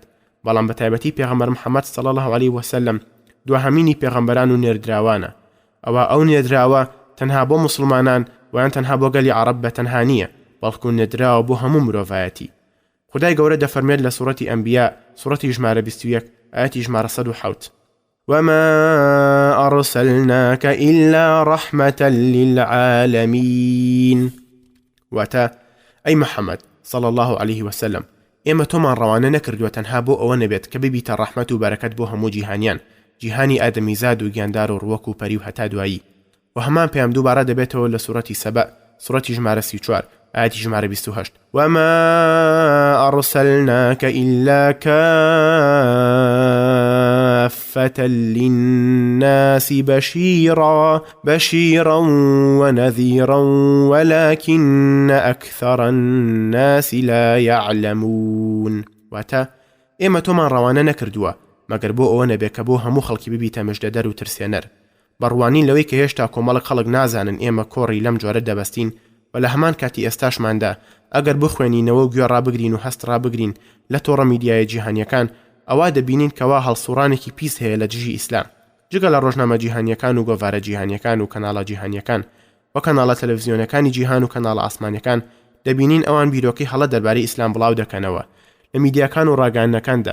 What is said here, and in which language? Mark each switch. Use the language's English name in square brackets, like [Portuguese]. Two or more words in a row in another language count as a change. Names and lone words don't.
[Central Kurdish] بەڵام بە تایبەتی پێغەمبەر محەممەد [Arabic] صلی الله عليه وسلم [Central Kurdish] دوهەمینی پێغەمبەران و نێردراوانە. ئەوە ئەو نێردراوە تەنها بۆ مسلمانان ویان تەنها بۆ گەلی عەرەب بەتەنها نییە، بەڵکو نێردراوە بۆ هەموو مرۆڤایەتی. خدای گەورە دەفەرمێت لە سوورەتی ئەنبیا سوورەتی ژمارە 21 ئاەتی ژمارە 107 [Arabic] وما أرسلناك إلا رحمة للعالمين. [Central Kurdish] واتا [Arabic] أي محمد صلى الله عليه وسلم [Central Kurdish] ئێمە تۆمان ڕەوانە نەکردووە تەنها بۆ ئەوە نەبێت کە ببیتە ڕەحمەت و بەرەکەت بۆ هەموو جیهانیان، جیهانی ئادەمیزاد و گیاندار و ڕووەک و پەری و هەتا دوایی. و هەمان پێیان دووبارە دەبێتەوە لە سوورەتی سەبە سوورەتی ژمارە 34 ئاەتی ژمارە 28 [Arabic] وما أرسلناك إلا كافة للناس بشيرا ونذيرا ولكن أكثر الناس لا يعلمون. [Central Kurdish] واتا ئێمە تۆمان ڕەوانە نەکردووە مەگەر بۆ ئەوە نەبێت کە بۆ هەموو خەڵکی ببیتە مژدەدەر و ترسێنەر، بەڕوانین لەوەی کە هێشتا کۆمەڵک خەڵک نازانن ئێمە کۆڕی لەم جۆرە دەبەستین و لە هەمان کاتی ئێستاشماندا ئەگەر بخوێنینەوە و گوێ ڕابگرین و هەست ڕابگرین لە تۆڕە میدیایە جیهانیەکان ئەوا دەبینین کەوا هەڵسوڕانێکی پیس هەیە لە دژی ئیسلام جگە لە ڕۆژنامە جیهانیەکان و گۆڤارە جیهانیەکان و کەناڵە جیهانیەکان و کەناڵە تەلەڤیزیۆنەکانی جیهان و کەناڵە ئاسمانیەکان دەبینین ئەوان بیرۆکەی هەڵە دەربارەی ئیسلام بڵاو دەکەنەوە لە میدیاکان و ڕاگەیاندنەکاندا.